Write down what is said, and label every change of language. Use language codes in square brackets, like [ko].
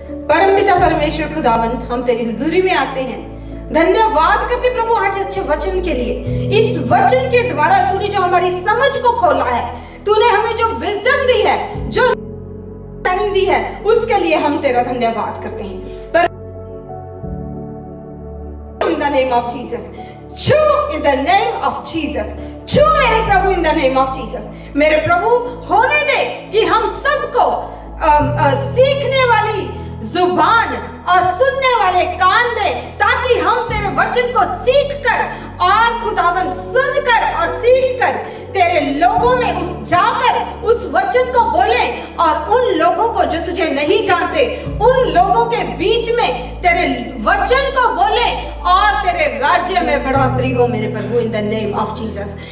[hi] परमपिता परमेश्वर खुदावन, हम तेरी हुजूरी में आते हैं, धन्यवाद करते प्रभु आज अच्छे वचन के लिए। इस वचन के द्वारा तूने जो हमारी समझ को खोला है, तूने हमें जो विजडम दी है, जो अंडरस्टैंडिंग दी है, उसके लिए हम तेरा धन्यवाद करते हैं। पर [en] in the name of Jesus, [hi] छू [en] in the name of Jesus, [hi] छू मेरे प्रभु [en] in the name of Jesus। [hi] मेरे प्रभु होने दे कि हम सबको सीखने वाली जुबान और सुनने वाले कान दे, ताकि हम तेरे वचन को सीख कर और खुदावन सुनकर और सीख कर तेरे लोगों में जाकर उस वचन को बोले, और उन लोगों को जो तुझे नहीं जानते, उन लोगों के बीच में तेरे वचन को बोले और तेरे राज्य में बढ़ोतरी हो मेरे प्रभु [en] In the name of Jesus.